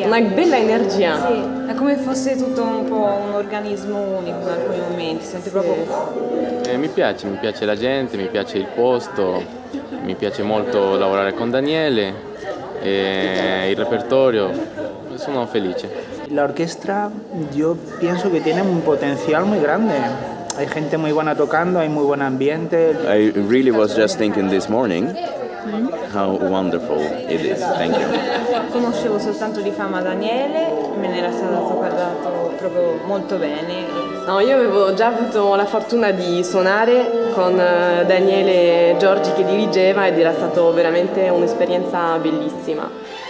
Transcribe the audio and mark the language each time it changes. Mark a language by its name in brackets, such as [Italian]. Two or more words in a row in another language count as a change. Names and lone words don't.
[Italian] Una bella energia. Sì, è come fosse tutto un po' un organismo unico in alcuni momenti, senti proprio... Mi piace la gente, mi piace il posto, mi piace molto lavorare con Daniele, e il repertorio, sono felice. [Spanish] La orquesta yo pienso que tiene un potencial muy grande. Hay gente muy buena tocando, hay muy buen ambiente. [English] I really was just thinking this morning how wonderful it is. Thank you. [Italian] Conoscevo soltanto di fama Daniele, me ne era stato parlato proprio molto bene. No, io avevo già avuto la fortuna di suonare con Daniele Giorgi che dirigeva ed era stato veramente un'esperienza bellissima.